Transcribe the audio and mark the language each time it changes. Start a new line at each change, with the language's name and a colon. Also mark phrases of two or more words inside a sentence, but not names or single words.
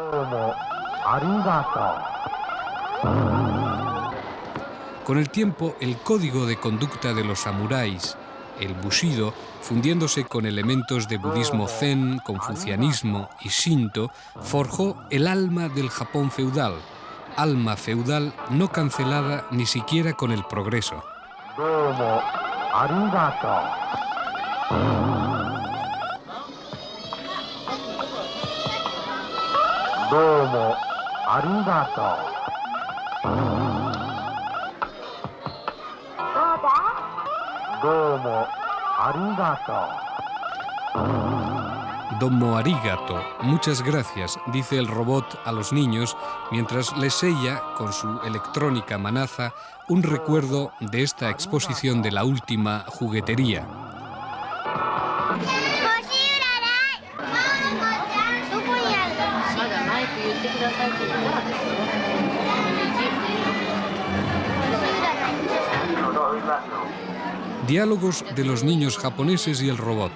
Spanish: Con el tiempo, el código de conducta de los samuráis, el Bushido, fundiéndose con elementos de budismo zen, confucianismo y shinto, forjó el alma del Japón feudal, alma feudal no cancelada ni siquiera con el progreso.
Japanese: どうもありがとう。どうもありがとう. どうもありがとう,
Spanish: muchas gracias, dice el robot a los niños mientras les sella con su electrónica manaza un recuerdo de esta exposición de la última juguetería. Diálogos de los niños japoneses y el robot.